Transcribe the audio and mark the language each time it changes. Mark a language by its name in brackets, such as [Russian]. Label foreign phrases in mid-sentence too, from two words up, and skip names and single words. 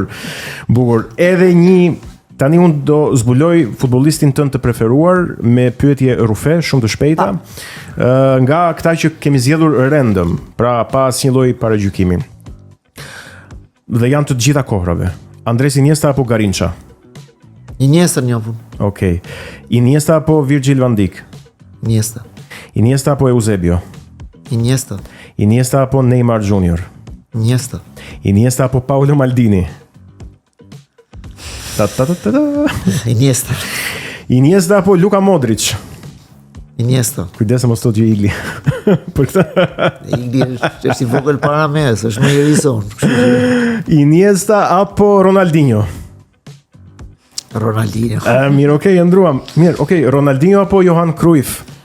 [Albanian] Edhe tani unë do zbuloj futbollistin tënd të preferuar me pyetje rrufe, shumë të shpejta, nga këta që kemi zgjedhur random, pra pa asnjë lloj paragjykimi. Dhe janë të gjitha kohrave. Andres Iniesta apo Garincha? Iniesta njofun. Okej. Iniesta apo Virgil van Dijk? Iniesta. Iniesta apo Eusebio? Iniesta. Iniesta apo Neymar Junior? Iniesta. Iniesta apo Paolo Maldini? Iniesta. Iniesta apo Luka Modric? Iniesta. Kujdes mos thotë Igli. Për këtë. Igli është i vogël para mes, është më i rison. Iniesta apo Ronaldinho? Ronaldinho. Mirë, okay, ndruam. Mirë, okay, Ronaldinho apo Johan Cruyff?